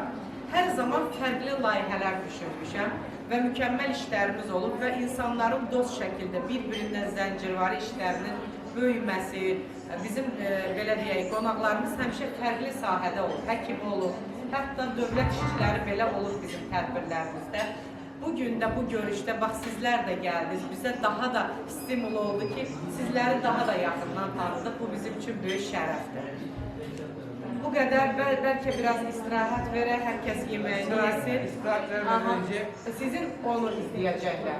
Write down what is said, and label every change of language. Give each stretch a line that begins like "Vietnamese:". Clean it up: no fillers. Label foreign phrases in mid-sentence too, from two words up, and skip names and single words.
Azerbaijani: Hər zaman fərqli layihələr düşünmüşəm və mükəmməl işlərimiz olub və insanların dost şəkildə bir-birindən zəncirvari işlərinin böyüməsi, bizim belə deyək, qonaqlarımız həmişə fərqli sahədə olub, həkim olub, hətta dövlət işçiləri belə olub bizim tədbirlərimizdə.
Turkish: Bugün de bu görüşte bak sizler de geldiniz. Bize daha da stimul oldu ki sizleri daha da yakından tanıdık. Bu bizim için büyük şereftir. Bu kadar belki biraz istirahat vererek herkes yemeğini yesin. İstirahat vermeden Aha. önce... Sizin onu izleyecekler.